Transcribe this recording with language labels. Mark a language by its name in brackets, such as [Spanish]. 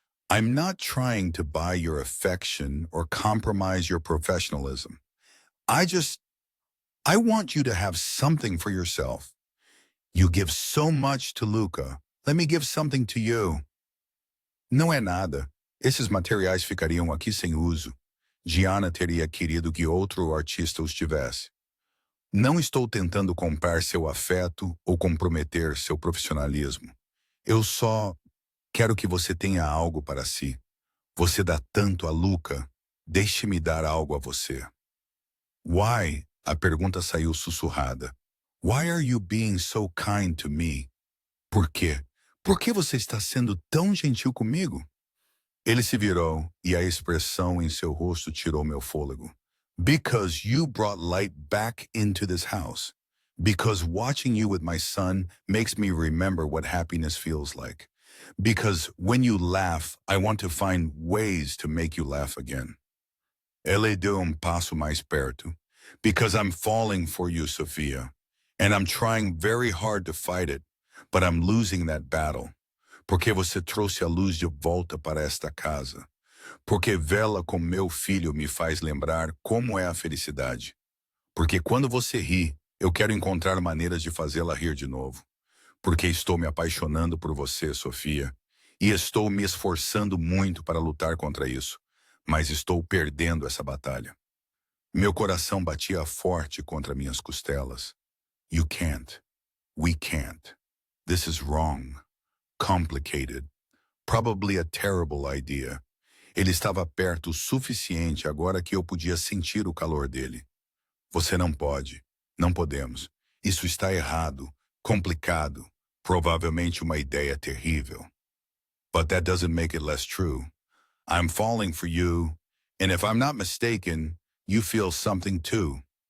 [English] I'm not trying to buy your affection or compromise your professionalism. I want you to have something for yourself. You give so much to Luca. Let me give something to you. [Portuguese] Não é nada. Esses materiais ficariam aqui sem uso. Gianna teria querido que outro artista os tivesse. Não estou tentando comprar seu afeto ou comprometer seu profissionalismo. Eu só quero que você tenha algo para si. Você dá tanto a Luca. Deixe-me dar algo a você. [English] Why? [Portuguese] A pergunta saiu sussurrada. [English] Why are you being so kind to me? [Portuguese] Por quê? Por que você está sendo tão gentil comigo? Ele se virou e a expressão em seu rosto tirou meu fôlego. [English] Because you brought light back into this house. Because watching you with my son makes me remember what happiness feels like. Because when you laugh, I want to find ways to make you laugh again. [Portuguese] Ele deu passo mais perto. [English] Because I'm falling for you, Sophia. And I'm trying very hard to fight it, but I'm losing that battle. [Portuguese] Porque você trouxe a luz de volta para esta casa. Porque vê-la com meu filho me faz lembrar como é a felicidade. Porque quando você ri, eu quero encontrar maneiras de fazê-la rir de novo. Porque estou me apaixonando por você, Sofia. E estou me esforçando muito para lutar contra isso, mas estou perdendo essa batalha. Meu coração batia forte contra minhas costelas. [English] You can't. We can't. This is wrong. Complicated. Probably a terrible idea. [Portuguese] Ele estava perto o suficiente agora que eu podia sentir o calor dele. Você não pode. Não podemos. Isso está errado. Complicado. Provavelmente uma ideia terrível. [English] But that doesn't make it less true. I'm falling for you, and if I'm not mistaken, you feel something too.